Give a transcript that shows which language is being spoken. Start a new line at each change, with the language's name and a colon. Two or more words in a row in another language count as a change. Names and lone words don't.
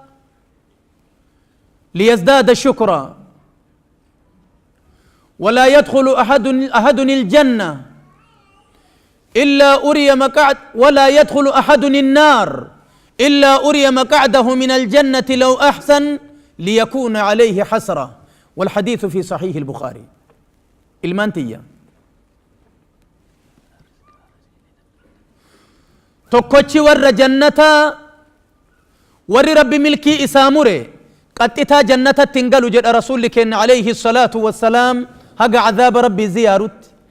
Arabic: ليزداد شكرا ولا يدخل أحد الجنة إلا أري مقعد ولا يدخل أحد النار إلا أري مقعده من الجنة لو أحسن ليكون عليه حسرة والحديث في صحيح البخاري المانتية
Oromo: tokkochi warra jannata warri rabbi milkii isaa mure qaxxitaa jannatatti hin galu jedha rasuulli keenya
Arabic: عليه الصلاة والسلام
Oromo: haga cadaaba rabbii ziyaarutti